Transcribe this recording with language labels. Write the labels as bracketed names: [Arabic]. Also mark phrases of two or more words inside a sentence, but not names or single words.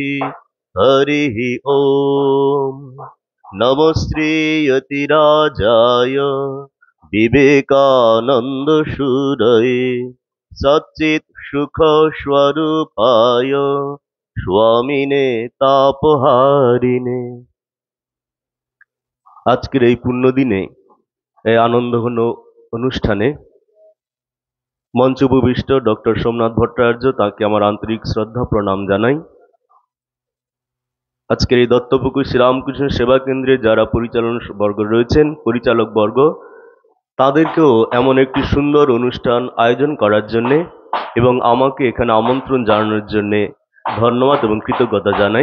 [Sanskrit] हरिः ॐ। नमो श्रीयतिराजाय विवेकानंद सूरये सच्चित सुख स्वरूपाय स्वामिने तापहारिणे। [Bangla] আজকের এই পুণ্য দিনে এই আনন্দঘন অনুষ্ঠানে মঞ্চ উপবিষ্ট ডক্টর সোমনাথ ভট্টাচার্য, তাকে আমার আন্তরিক শ্রদ্ধা প্রণাম জানাই। আজকের এই দত্তপুকুর শ্রীরামকৃষ্ণ সেবা কেন্দ্রে যারা পরিচালন বর্গ রয়েছেন, পরিচালক বর্গ, তাদেরকেও এমন একটি সুন্দর অনুষ্ঠান আয়োজন করার জন্য এবং আমাকে এখানে আমন্ত্রণ জানানোর জন্য ধন্যবাদ এবং কৃতজ্ঞতা জানাই।